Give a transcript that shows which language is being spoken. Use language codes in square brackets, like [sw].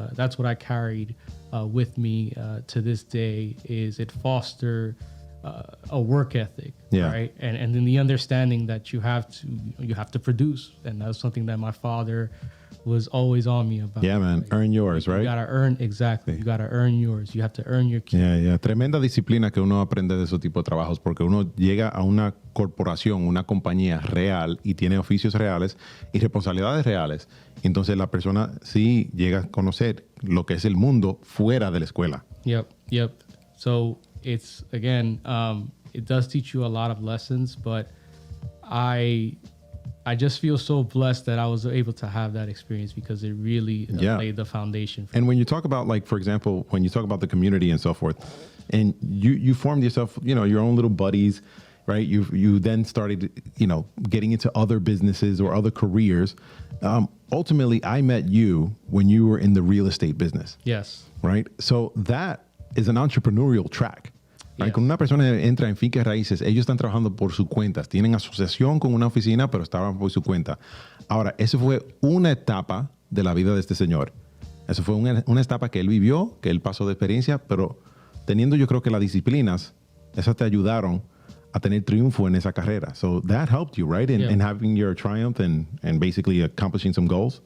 [en] That's what I carried with me to this day. Is it fostered a work ethic, Yeah. right? And then the understanding that you have to produce, and that's something that my father was always on me about. Yeah, man. Earn yours, right? You gotta earn, exactly. You gotta earn yours. You have to earn your keep. Yeah. [es] Tremenda disciplina que uno aprende de esos tipos de trabajos porque uno llega a una corporación, una compañía real y tiene oficios reales y responsabilidades reales. Entonces la persona sí llega a conocer lo que es el mundo fuera de la escuela. [en] Yep. So it's, again, it does teach you a lot of lessons, but I just feel so blessed that I was able to have that experience because it really laid the foundation. And when you talk about, like, for example, when you talk about the community and so forth, and you formed yourself, your own little buddies, right? You then started, getting into other businesses or other careers. Ultimately, I met you when you were in the real estate business. Yes. Right? So that is an entrepreneurial track. Right? Yes. [es] Cuando una persona entra en finques raíces, ellos están trabajando por sus cuentas. Tienen asociación con una oficina, pero estaban por su cuenta. Ahora, eso fue una etapa de la vida de este señor. Eso fue una etapa que él vivió, que él pasó de experiencia, pero teniendo yo creo que las disciplinas, esas te ayudaron a tener triunfo en esa carrera. [en] So that helped you, right? In having your triumph and basically accomplishing some goals?